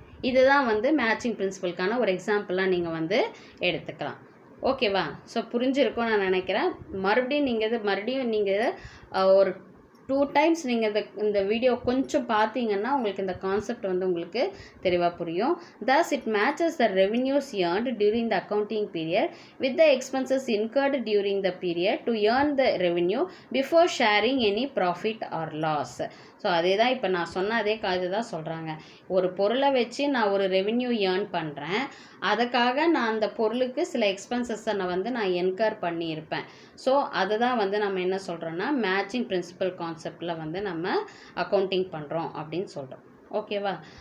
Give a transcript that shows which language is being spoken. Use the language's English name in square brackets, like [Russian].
[Tamil] இதுதான் வந்து மேட்சிங் பிரின்சிபலுக்கான ஒரு எக்ஸாம்பிளாக நீங்கள் வந்து எடுத்துக்கலாம். ஓகேவா? ஸோ புரிஞ்சிருக்கும் நான் நினைக்கிறேன். மறுபடியும் நீங்கள் ஒரு 2 டைம்ஸ் நீங்கள் இந்த வீடியோ கொஞ்சம் பார்த்தீங்கன்னா உங்களுக்கு இந்த கான்செப்ட் வந்து உங்களுக்கு தெளிவாக புரியும். [English] Thus it matches the revenues earned during the accounting period with the expenses incurred during the period to earn the revenue before sharing any profit or loss. [Tamil] So அதே தான் இப்போ நான் சொன்ன அதே காது தான் சொல்கிறாங்க. ஒரு பொருளை வச்சு நான் ஒரு ரெவென்யூ ஏர்ன் பண்ணுறேன், அதுக்காக நான் அந்த பொருளுக்கு சில எக்ஸ்பென்சஸை நான் என்கர் பண்ணியிருப்பேன். ஸோ அதுதான் வந்து நம்ம என்ன சொல்கிறோன்னா மேட்சிங் பிரின்சிபல் கான்செப்டில் வந்து நம்ம அக்கௌண்டிங் பண்ணுறோம் அப்படின்னு சொல்கிறோம். ஓகேவா?